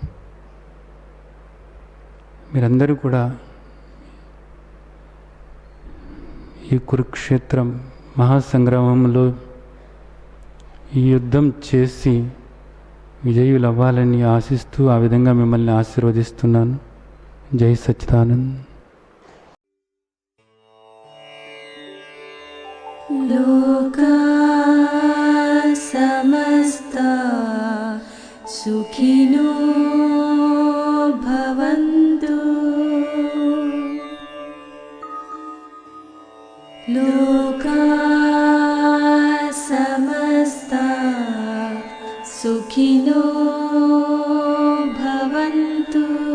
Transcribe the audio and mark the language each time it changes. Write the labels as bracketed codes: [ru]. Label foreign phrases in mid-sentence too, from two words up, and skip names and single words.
[te] మీరందరూ కూడా ఈ కురుక్షేత్రం మహాసంగ్రామంలో ఈ యుద్ధం చేసి విజయులు అవ్వాలని ఆశిస్తూ ఆ విధంగా మిమ్మల్ని ఆశీర్వదిస్తున్నాను. జై సచ్చిదానంద్. [sa] లోకా సమస్తా సుఖినో భవంతు. లోకా సమస్తా సుఖినో భవంతు.